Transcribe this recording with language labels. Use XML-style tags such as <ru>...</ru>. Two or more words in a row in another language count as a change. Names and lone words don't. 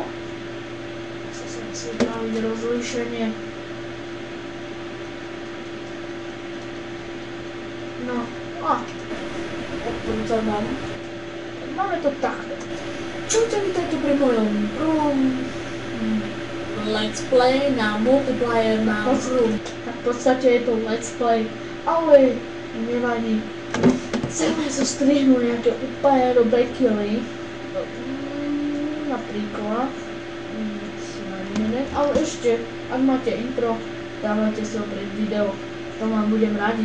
<sk>Sa musí upraviť rozlišenie. No, odporúčam vám. Máme to takto. Čo vítajte pri mojom prvom</sk> <en>let's play</en> <sk>na multiplayer na hru. Tak v podstate je to</sk> <en>let's play,</en> <sk>ale nevadí. Chceme zostrihnúť nejaké úplne dobré killy. Napríklad ale ešte, ak máte intro, dávajte si ho pred video, to vám budem radiť.</sk>